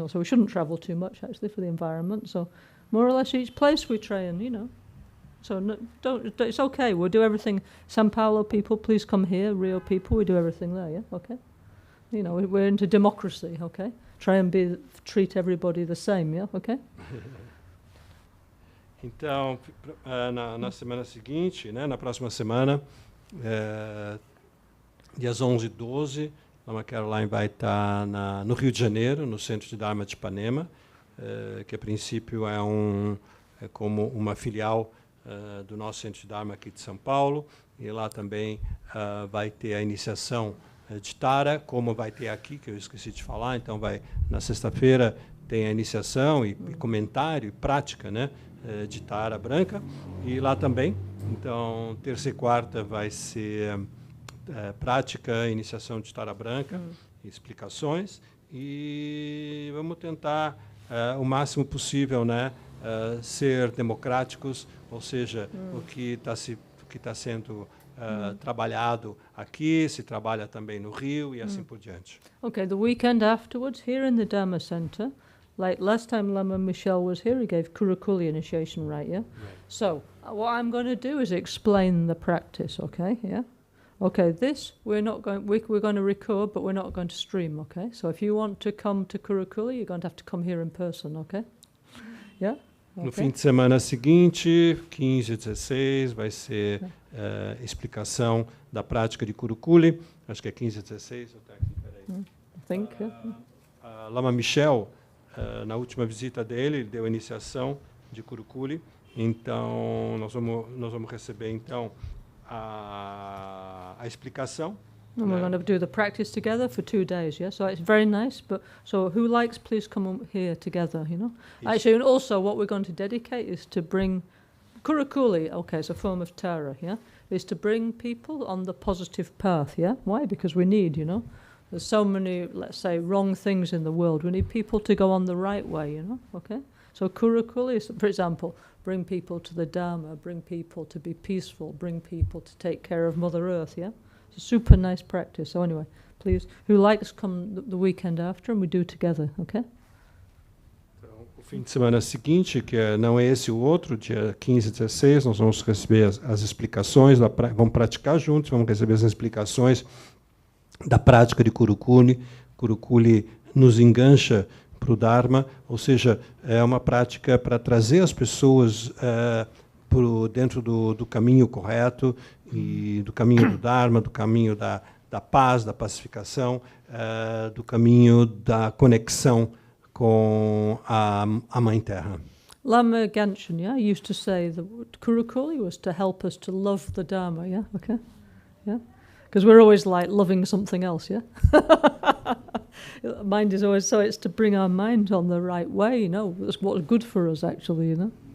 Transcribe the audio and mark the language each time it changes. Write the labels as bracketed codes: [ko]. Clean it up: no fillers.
[en] Also, we shouldn't travel too much, actually, for the environment. So more or less each place we try and, you know, so it's okay, we'll do everything. São Paulo people, please come here. Rio people, we do everything there, yeah? Okay? You know, we're into democracy, okay? Try and treat everybody the same, yeah? Okay? [pt] Então, na semana seguinte, né, na próxima semana, dias 11 e 12, Lama Caroline vai estar no Rio de Janeiro, no Centro de Dharma de Ipanema, que a princípio é como uma filial do nosso Centro de Dharma aqui de São Paulo, e lá também vai ter a iniciação de Tara, como vai ter aqui, que eu esqueci de falar. Então, na sexta-feira tem a iniciação e comentário e prática, né, de Tara branca, e lá também. Então, terça e quarta vai ser prática, iniciação de Tara branca, explicações, e vamos tentar o máximo possível, né, ser democráticos, ou seja, o que está sendo trabalhado aqui, se trabalha também no Rio e assim por diante. [en] Okay, the weekend afterwards, here in the Dharma Center, like last time Lama Michelle was here, he gave Kurukuli initiation, right, yeah? Right. So, what I'm going to do is explain the practice, okay, yeah? Okay, this we're going to record, but we're not going to stream. Okay, so if you want to come to Kurukuli, you're going to have to come here in person. Okay, yeah. [pt] No fim de semana seguinte, 15 e 16, vai ser explicação da prática de Kurukuli. Acho que é 15 e 16. Até aqui, peraí. [en] I think. [pt] Lama Michel, na última visita dele, ele deu a iniciação de Kurukuli. Então, nós vamos receber então a explicação. [en] And we're going to do the practice together for 2 days, yeah? So it's very nice, but so who likes, please come here together, you know? Yes. Actually, and also what we're going to dedicate is to bring, Kurukuli, okay, it's a form of Tara, yeah? Is to bring people on the positive path, yeah? Why? Because we need, you know? There's so many, let's say, wrong things in the world. We need people to go on the right way, you know? Okay? So Kurukuli is, for example, bring people to the Dharma, bring people to be peaceful, bring people to take care of Mother Earth, yeah? It's a super nice practice. So anyway, please, who likes, come the weekend after and we do together, okay? [pt] Então, o fim de semana seguinte, que não é esse o outro, dia 15 e 16, nós vamos receber as explicações, vamos praticar juntos, vamos receber as explicações da prática de Kurukuli. Kurukuli nos engancha para o Dharma, ou seja, é uma prática para trazer as pessoas dentro do caminho correto, e do caminho do Dharma, do caminho da paz, da pacificação, do caminho da conexão com a Mãe Terra. [en] Lama Gangchen, yeah, used to say that Kurukuli was to help us to love the Dharma, yeah, okay? Yeah? Because we're always like loving something else, yeah? Mind is always, so it's to bring our mind on the right way, you know, that's what's good for us actually, you know?